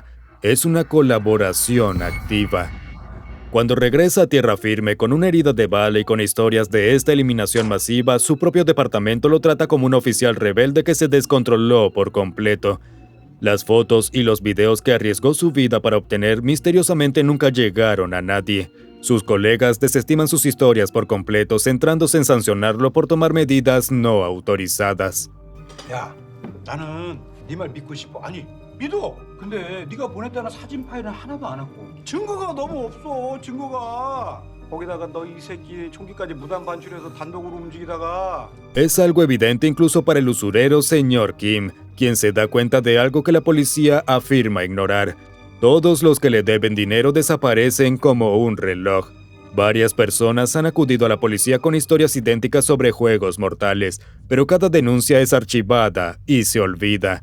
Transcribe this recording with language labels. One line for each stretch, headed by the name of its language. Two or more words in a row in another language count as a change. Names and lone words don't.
Spanish: Es una colaboración activa. Cuando regresa a tierra firme con una herida de bala y con historias de esta eliminación masiva, su propio departamento lo trata como un oficial rebelde que se descontroló por completo. Las fotos y los videos que arriesgó su vida para obtener misteriosamente nunca llegaron a nadie. Sus colegas desestiman sus historias por completo, centrándose en sancionarlo por tomar medidas no autorizadas.
Korean: 야, 나는 네 말 믿고 싶어. 아니, 믿어. 근데 네가 보냈다는 사진 파일은 하나도 안 왔고 증거가 너무 없어. 증거가. 거기다가 너 이 새끼 총기까지 무단 반출해서 단독으로 움직이다가.
Spanish: Es algo evidente incluso para el usurero señor Kim, quien se da cuenta de algo que la policía afirma ignorar. Todos los que le deben dinero desaparecen como un reloj. Varias personas han acudido a la policía con historias idénticas sobre juegos mortales, pero cada denuncia es archivada y se olvida.